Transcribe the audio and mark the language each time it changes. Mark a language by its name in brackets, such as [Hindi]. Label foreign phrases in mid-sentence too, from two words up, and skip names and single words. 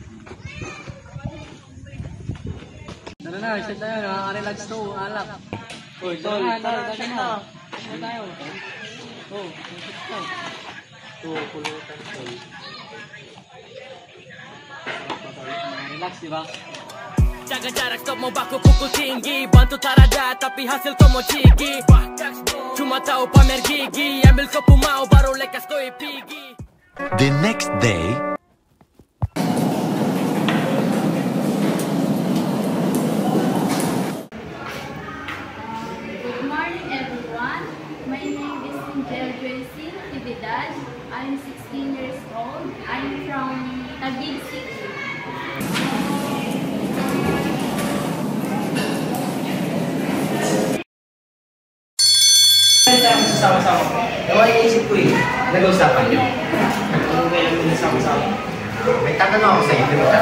[Filipino] Tara na, shot na yun. Nakaka-relax to, alak. Uy, tol, tara na. Ano tayo? Oh, pulutan tol. Relax, di ba? [Ambonese Malay] Jaga jarak stop mau baku pukul tinggi. Bantu tarada tapi hasil kau mau cigi. Cuma tahu pamer gigi. Ambil kepu mau baru lekas kau pigi. [English] The next day. Good morning, everyone. My name is Angel Joyce Tividad. I'm 16 years old. I'm from Taguig City. [Filipino] Sama-sama. Gawa iisip ko eh. Nag-uusapan niyo. Ano ba yung sama-sama? May tatanong ako sa iyo.